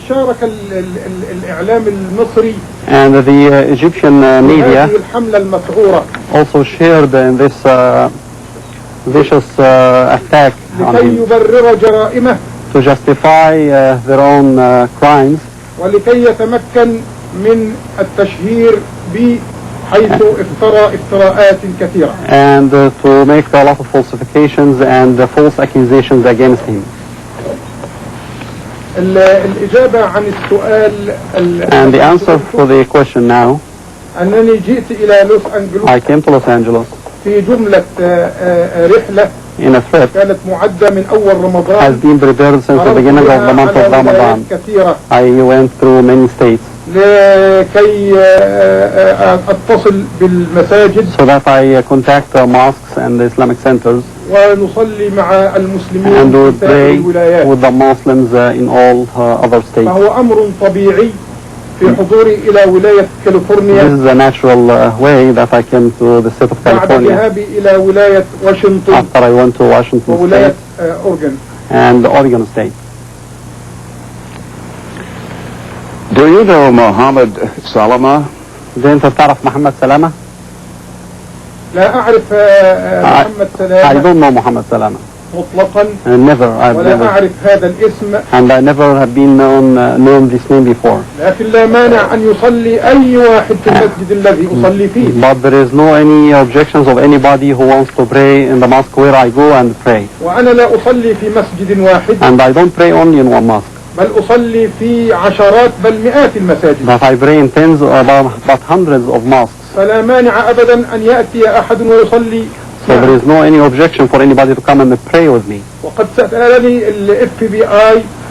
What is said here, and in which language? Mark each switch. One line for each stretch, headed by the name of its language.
English: And the Egyptian media also shared in this vicious attack on him to justify their own crimes.
Arabic: ولكي يتمكن من التشهير حيث افترى افتراءات كثيرة.
English: And to make a lot of falsifications and false accusations against him.
Arabic: الإجابة عن السؤال.
English: And the answer for the question now.
Arabic: أنني جئت إلى لوس أنجلوس.
English: I came to Los Angeles.
Arabic: في جملة رحلة.
English: In a trip
Arabic: كانت معدة من أول رمضان.
English: Has been prepared since the beginning of the month of Ramadan. I went through many states.
Arabic: لكي أتصل بالمساجد.
English: So that I contact the mosques and the Islamic centers.
Arabic: ونصلي مع المسلمين
English: and
Arabic: في
English: pray
Arabic: الولايات.
English: with the Muslims in all other states.
Arabic: فهو أمر طبيعي في حضوري إلى ولاية كاليفورنيا.
English: This is a natural way that I came to the state of California.
Arabic: بعد ذهابي إلى ولاية واشنطن.
English: After I went to Washington
Arabic: وولاية
English: State Oregon. and Oregon State. Do you know Mohammed Salama?
Arabic: أنت تعرف محمد سلامة؟ لا أعرف محمد سلامة.
English: I don't know Mohammed Salama.
Arabic: مطلقا. ولا أعرف هذا الاسم.
English: And I never have been known this name before.
Arabic: لكن لا مانع أن يصلي أي واحد في المسجد الذي أصلي فيه.
English: But there is no any objections of anybody who wants to pray in the mosque where I go and pray.
Arabic: وأنا لا أصلي في مسجد واحد.
English: And I don't pray only in one mosque.
Arabic: بل أصلي في عشرات بل مئات المساجد.
English: But I pray in tens but hundreds of mosques.
Arabic: فلا مانع أبدا أن يأتي أحد ويصلي.
English: So there is no any objection for anybody to come and pray with me.
Arabic: وقد سألني ال FBI